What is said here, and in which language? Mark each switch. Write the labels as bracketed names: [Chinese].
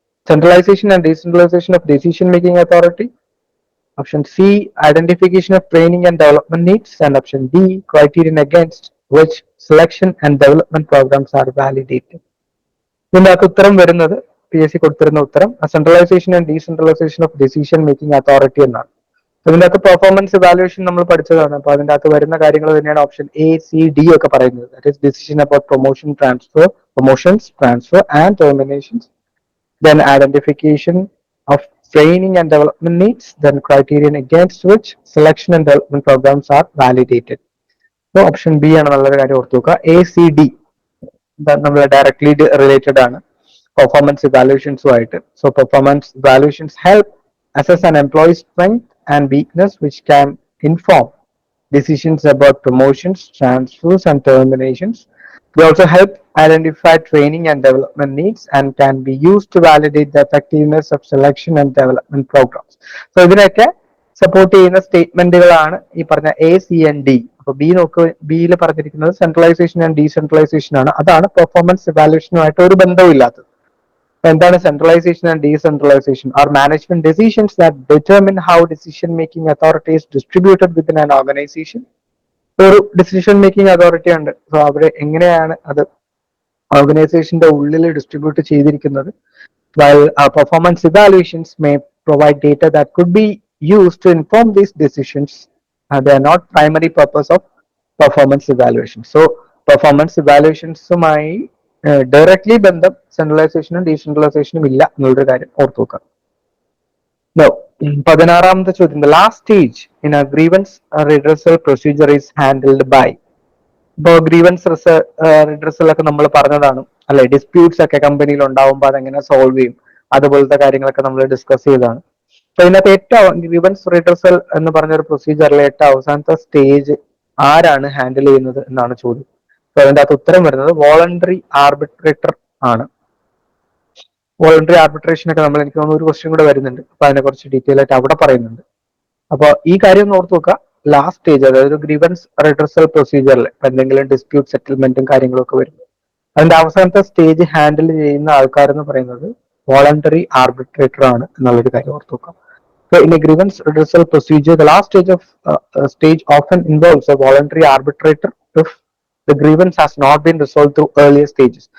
[English] Centralization and decentralization of decision-making authority. Option C, identification of training and development needs. And option D, criterion against which selection and development programs are validated. [Malayalam] ഇതിന്റെ അകത്ത് ഉത്തരം വരുന്നത് PSC കൊടുത്തിരുന്ന ഉത്തരം [English] centralisation and decentralisation of decision making authority [Malayalam] എന്നാണ്. ഇതിന്റെ അകത്ത് performance evaluation നമ്മൾ പഠിച്ചതാണ്. അപ്പൊ അതിന്റെ അകത്ത് വരുന്ന കാര്യങ്ങൾ തന്നെയാണ് ഓപ്ഷൻ എ, സി, ഡി ഒക്കെ പറയുന്നത്. [English] That is decision about promotions, transfer and terminations. Then identification of training and development needs. Then criterion against which selection and development programs are validated. [Malayalam] So option B ആണ് നല്ലൊരു കാര്യം ഓർത്തു വെക്കുക. A, C, D നമ്മൾ directly related ആണ് performance ഇവാലുവേഷൻസുമായിട്ട്. [English] So performance evaluations help assess an employee's strength and weakness, which can inform decisions about promotions, transfers, and terminations. They also help identify training and development needs and can be used to validate the effectiveness of selection and development programs. [Malayalam] So ഇതിനൊക്കെ support ചെയ്യുന്ന സ്റ്റേറ്റ്മെന്റുകളാണ് ഈ പറഞ്ഞ A, C and D. അപ്പൊ ബിയിൽ പറഞ്ഞിരിക്കുന്നത് centralisation and decentralisation ആണ്. അതാണ് performance ഇവാലുവേഷനുമായിട്ട് ഒരു ബന്ധവും ഇല്ലാത്തത്. എന്താണ് [English] centralization and decentralization? Are management decisions that determine how decision making authority is distributed within an organization. [Malayalam] ഒരു ഡിസിഷൻ മേക്കിംഗ് അതോറിറ്റി ഉണ്ട്. സോ അവിടെ എങ്ങനെയാണ് അത് ഓർഗനൈസേഷന്റെ ഉള്ളിൽ ഡിസ്ട്രിബ്യൂട്ട് ചെയ്തിരിക്കുന്നത്. [English] While performance evaluations may provide data that could be used to inform these decisions, they are not primary purpose of performance evaluation. [Malayalam] So performance evaluationsമായി directly ബന്ധം സെൻട്രലൈസേഷനും ഡീസെൻട്രലൈസേഷനും ഇല്ല എന്നുള്ളൊരു കാര്യം ഓർത്തു വെക്കാം. [English] No. [Malayalam] 16ാമത്തെ ചോദ്യം, [English] the last stage in a grievance redressal procedure is handled by. [Malayalam] ഇപ്പോൾ grievance redressal ഒക്കെ നമ്മൾ പറഞ്ഞതാണ് അല്ലെ, ഡിസ്പ്യൂട്ട്സ് ഒക്കെ കമ്പനിയിൽ ഉണ്ടാവുമ്പോൾ അതെങ്ങനെ സോൾവ് ചെയ്യും, അതുപോലത്തെ കാര്യങ്ങളൊക്കെ നമ്മൾ ഡിസ്കസ് ചെയ്തതാണ്. അപ്പൊ ഇതിനകത്ത് ഏറ്റവും ഗ്രീവൻസ് റിഡ്രസൽ എന്ന് പറഞ്ഞൊരു പ്രൊസീജിയറിലെ ഏറ്റവും അവസാനത്തെ സ്റ്റേജ് ആരാണ് ഹാൻഡിൽ ചെയ്യുന്നത് എന്നാണ് ചോദ്യം. അപ്പൊ അതിന്റെ അകത്ത് ഉത്തരം വരുന്നത് വോളണ്ടറി ആർബിട്രേറ്റർ ആണ്. വോളണ്ടറി ആർബിട്രേഷൻ ഒക്കെ നമ്മൾ എനിക്ക് തോന്നുന്നു ഒരു ക്വസ്റ്റ്യൻ കൂടെ വരുന്നുണ്ട്, അപ്പൊ അതിനെ കുറച്ച് ഡീറ്റെയിൽ ആയിട്ട് അവിടെ പറയുന്നുണ്ട്. അപ്പൊ ഈ കാര്യം ഒന്ന് ഓർത്ത് നോക്കുക. ലാസ്റ്റ് സ്റ്റേജ്, അതായത് ഗ്രീവൻസ് റിഡ്രസൽ പ്രൊസീജിയറിൽ ഇപ്പൊ എന്തെങ്കിലും ഡിസ്പ്യൂട്ട് സെറ്റിൽമെന്റും കാര്യങ്ങളും ഒക്കെ വരും, അതിന്റെ അവസാനത്തെ സ്റ്റേജ് ഹാൻഡിൽ ചെയ്യുന്ന ആൾക്കാരെന്ന് പറയുന്നത് വോളണ്ടറി ആർബിട്രേറ്റർ ആണ് എന്നുള്ളൊരു കാര്യം ഓർത്ത് നോക്കാം. [English] So in a grievance redressal procedure, the last stage often involves a voluntary arbitrator if the grievance has not been resolved through earlier stages.